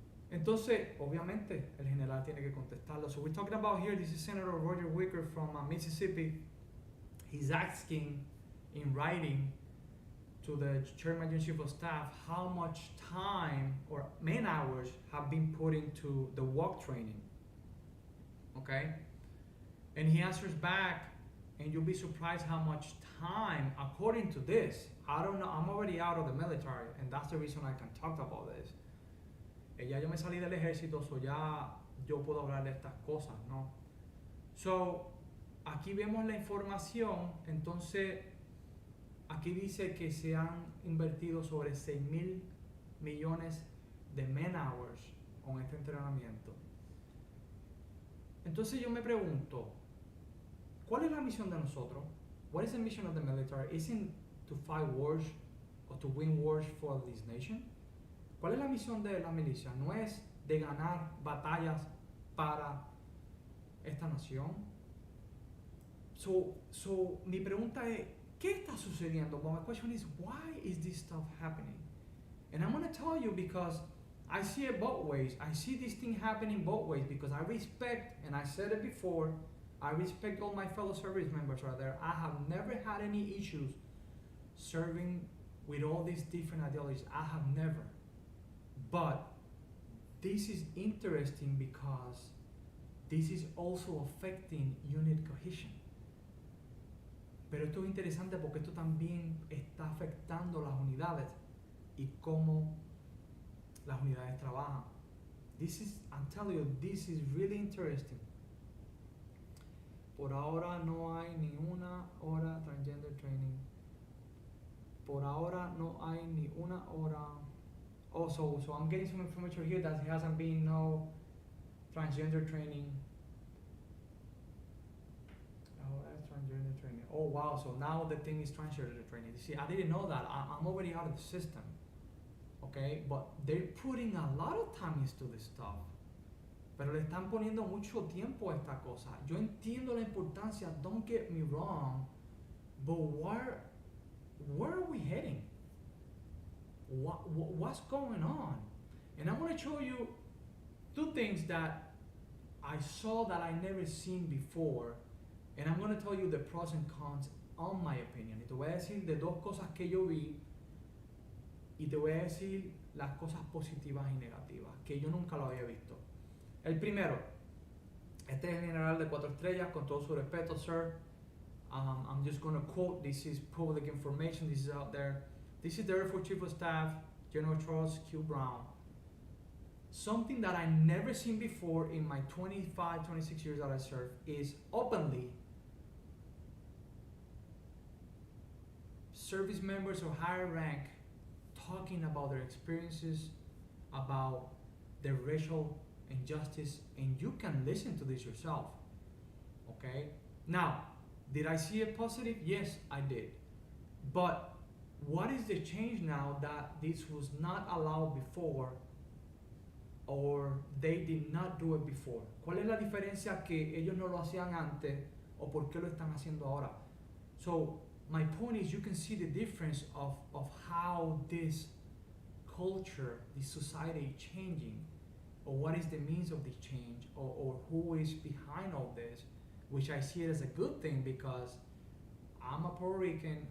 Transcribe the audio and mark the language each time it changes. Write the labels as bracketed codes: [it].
[es] Entonces, obviamente, el general tiene que contestarlo. [en] So we're talking about here, this is Senator Roger Wicker from Mississippi. He's asking in writing to the Chairman Chief of Staff how much time or man hours have been put into the walk training. Okay? And he answers back, and you'll be surprised how much time, according to this, I don't know, I'm already out of the military, and that's the reason I can talk about this. [es] Ya yo me salí del ejército, so ya yo puedo hablar de estas cosas, ¿no? So, aquí vemos la información, entonces, aquí dice que se han invertido sobre 6,000 millones de man hours con este entrenamiento. Entonces yo me pregunto, ¿cuál es la misión de nosotros? [en] What is the mission of the military? Isn't to fight wars or to win wars for this nation? [es] ¿Cuál es la misión de la milicia? No es de ganar batallas para esta nación. So mi pregunta es, ¿qué está sucediendo? [en] Well, my question is, why is this stuff happening? And I'm going to tell you because I see it both ways. I see this thing happening both ways because I respect, and I said it before, I respect all my fellow service members right there. I have never had any issues serving with all these different ideologies. I have never. But this is interesting because this is also affecting unit cohesion. [es] Pero esto es interesante porque esto también está afectando las unidades y cómo las unidades trabajan. [en] I'm telling you, this is really interesting. [es] Por ahora no hay ni una hora [en] transgender training. [es] Por ahora no hay ni una hora [en] Oh, so I'm getting some information here that there hasn't been no transgender training. Oh, that's transgender training. Oh, wow. So now the thing is transgender training. You see, I didn't know that. I'm already out of the system. Okay? But they're putting a lot of time into this stuff. [es] Pero le están poniendo mucho tiempo a esta cosa. Yo entiendo la importancia, [en] don't get me wrong, but where are we heading? What's going on? And I'm going to show you two things that I saw that I never seen before, and I'm going to tell you the pros and cons on my opinion. [es] Y te voy a decir de dos cosas que yo vi, y te voy a decir las cosas positivas y negativas, que yo nunca lo había visto. El primero, este es el general de 4 estrellas, con todo su respeto, sir. [en] I'm just going to quote, this is public information, this is out there. This is the Air Force Chief of Staff, General Charles Q. Brown. Something that I never seen before in my 25, 26 years that I served is openly service members of higher rank talking about their experiences, about the racial injustice, and you can listen to this yourself. Okay? Now, did I see a positive? Yes, I did. But what is the change now that this was not allowed before, or they did not do it before? [es] ¿Cuál es la diferencia que ellos no lo hacían antes o por qué lo están haciendo ahora? [en] So my point is, you can see the difference of how this culture, this society is changing, or what is the means of this change, or who is behind all this, which I see it as a good thing because I'm a Puerto Rican.